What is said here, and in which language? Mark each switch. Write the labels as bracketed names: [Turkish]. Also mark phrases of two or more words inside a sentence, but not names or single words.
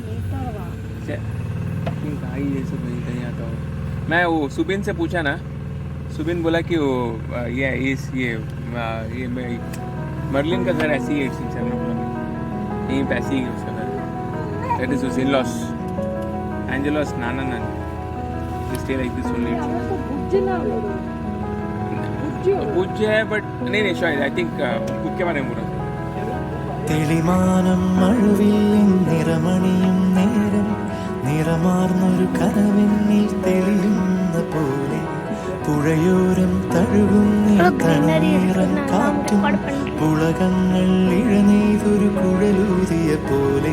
[Hindi] ये सब नहीं आता हो। मैं वो सुबिन से पूछा ना, सुबिन बोला कि वो ये मर्लिन का घर ऐसे ही है चरणपुरा में, यहीं पे ऐसे ही है उसका घर. [English] That is his in-laws. Angelo's nana nan. They stay like this only. [Hindi] पूज्य है but नहीं शायद [English] I think [Hindi] खुद के बारे में बोला. [Malayalam] തെളിമാനം മഴവില്ലിൻ നിറമണിയും നേരം നിറമാർന്നൊരു കനവെന്നിൽ തെളിയുന്ന പോലെ പുഴയോരം തഴുകുന്ന കണ്ണീറൻ കാറ്റും പുളകങ്ങൾ ഇഴനെയ്തൊരു കുഴലൂതിയ പോലെ